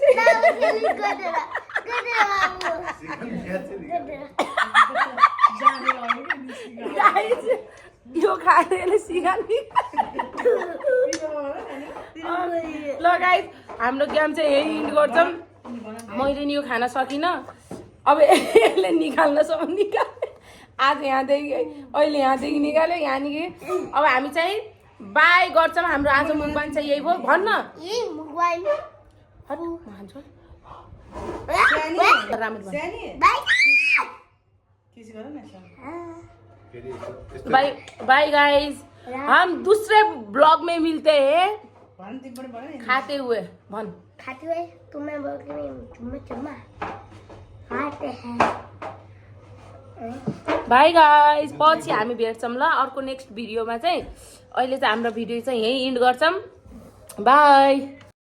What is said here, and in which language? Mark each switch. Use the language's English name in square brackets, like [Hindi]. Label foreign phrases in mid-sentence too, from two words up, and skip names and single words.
[Nepali] यो खाएर सिगा ल गाइस हाम्रो गेम चाहिँ यही इन्ड गर्छौँ मैले नि यो खान सकिनँ अब यसले निकाल्नसम्म निकाल्यो आज यहाँदेखि अहिले यहाँदेखि निकाल्यो यहाँदेखि अब हामी चाहिँ बाई गर्छौँ हाम्रो आज मुखबान चाहिँ यही भयो भन्न यही मुखबान राम्रो बाई किस गर न [English] bye bye guys [Hindi] हम दूसरे ब्लॉग में मिलते हैं [Nepali] भन तिम्रो भन [Hindi] खाते हुए भन खाते हुए तुम्हें बोल के चुम्मा चुम्मा खाते हैं [English] bye guys [Nepali] पछि हामी भेट्छौँ ल अर्को नेक्स्ट भिडियोमा चाहिँ अहिले चाहिँ हाम्रो भिडियो चाहिँ यही इन्ड गर्छौँ बाई